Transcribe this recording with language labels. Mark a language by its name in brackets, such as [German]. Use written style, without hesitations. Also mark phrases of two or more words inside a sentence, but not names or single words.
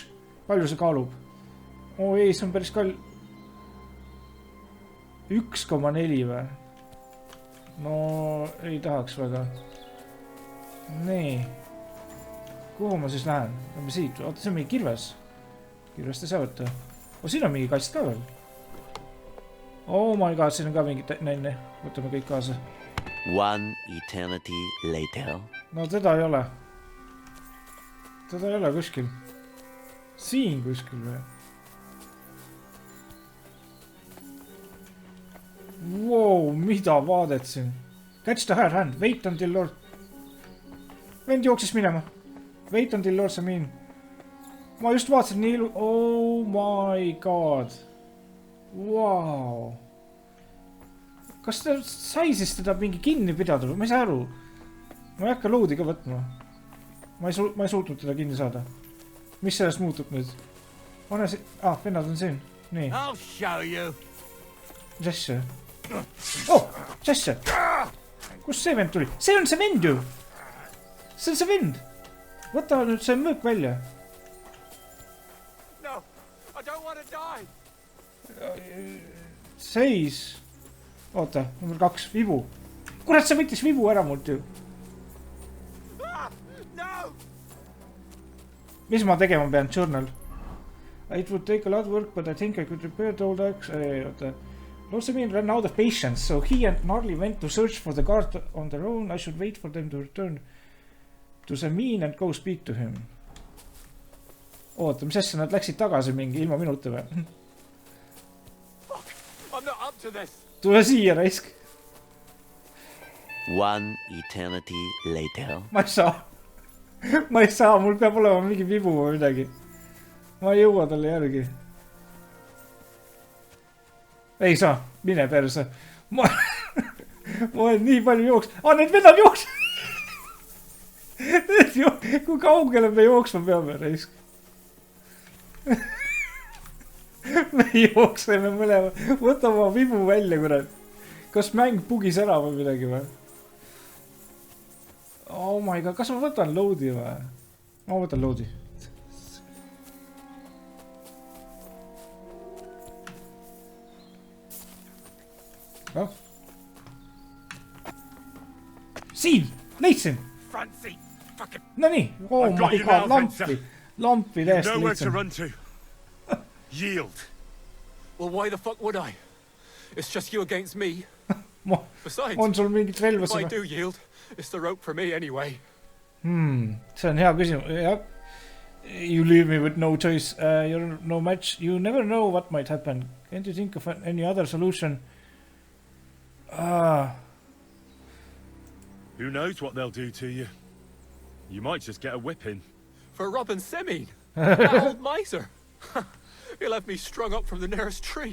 [Estonian] Palju see kaalub? Oo ei, see on päris 1,4 või? No, ei tahaks väga. Nii. Kuhu ma siis lähen? Lähme siit. Oota, see on mingi kirves. Kirvest ei saa võtta. O, siin on mingi kast ka veel. [English] Oh my god, [Estonian] siin on ka mingi nänne. Võtame kõik kaasa. [English] One eternity later. [Estonian] No teda ei ole. Teda ei ole kuskil. Siin kuskil või? Wow, mida vaadet siin? [English] Catch the hard hand. Wait until Lord... [Estonian] Vend jooksis minema. [English] Wait until Lord Samin. [Estonian] Ma just vaatasin nii ilu... [English] Oh my god. Wow. [Estonian] Kas ta sai siis teda mingi kinni pidada või? Ma ei saa aru. Ma ei hakka loadi ka võtma. Ma ei suutnud teda kinni saada. Mis sellest muutub nüüd? Vennad on siin. Nii. Mis asja? Oh, mis asja? Kust see vend tuli? See on see vend ju! See on see vend! Võta nüüd see mõõk välja. [English] No, I don't want to die. [Estonian] Seis. Oota, number 2, vibu. Kurat, see võttis vibu ära mult ju. Mis ma tegema pean? [English] Journal. It would take a lot of work, but I think I could repair the old axe. Lord Samin ran out of patience, so he and Gnarly went to search for the guard on their own. I should wait for them to return to Samin and go speak to him. [Estonian] Oota, mis asja, nad läksid tagasi mingi ilma minuta või? [English] I'm not up to this. [Estonian] Tule siia, raisk. [English] One eternity later. [Estonian] Ma ei saa, mul peab olema mingi vibu või midagi. Ma ei jõua talle järgi. Ei saa, mine perse. Ma olen nii palju jooks. Need vedad jooks. Kui kaugele me jooksma peame, raisk. Me jookseme mõlema. Võta oma vibu välja, kurat. Kas mäng bugis ära või midagi või? [English] Oh my god, [Estonian] kas ma võtan loadi või? Ma võtan loadi. Oh. Siin! Leidsin! No nii! [English] Oh my god, [Estonian] lampi! Lampi täiesti leidsin. [English] Yield. Well, why the fuck would I? It's just you against me. Besides, [Estonian] on sul mingit relva [English] if I do yield, it's the rope for me anyway. [Estonian] See on hea küsimus. Jah. [English] You leave me with no choice. You're no match. You never know what might happen. Can't you think of any other solution? Who knows what they'll do to you? You might just get a whipping. For robbing Semeen, that old miser. He left me strung up from the nearest tree.